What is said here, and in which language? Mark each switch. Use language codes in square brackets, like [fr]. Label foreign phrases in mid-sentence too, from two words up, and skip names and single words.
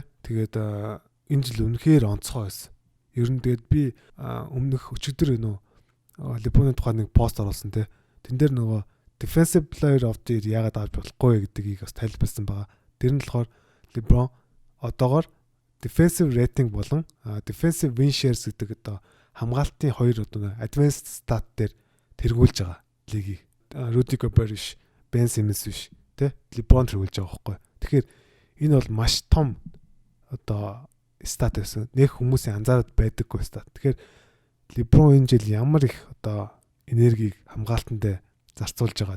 [mn] Тэгээд энэ жил үнэхээр онцгой байсан. Ер нь тэгээд би өмнөх өчигдөр Леброны тухай нэг пост оруулсан те. Тэн дээр нөгөө [en] Defensive Player of the Year [mn] яагаад авч болохгүй гэдгийг бас тайлбарласан байгаа. Тэр нь болохоор LeBron одоогоор [en] defensive rating [mn] болон [en] defensive win shares [mn] гэдэг одоо хамгаалтын хоёр одоо [en] advanced stat [mn] дээр тэргүүлж байгаа лигийг. Rudy Gobert биш, Ben Simmons биш, тэ LeBron тэргүүлж байгаа байхгүй. Тэгэхээр энэ бол маш том одоо стат байсан. Нэг хүмүүсийн анзаараад байдаггүй стат. Тэгэхээр LeBron энэ жил ямар их одоо энергийг хамгаалтанд зарцуулж байгаа.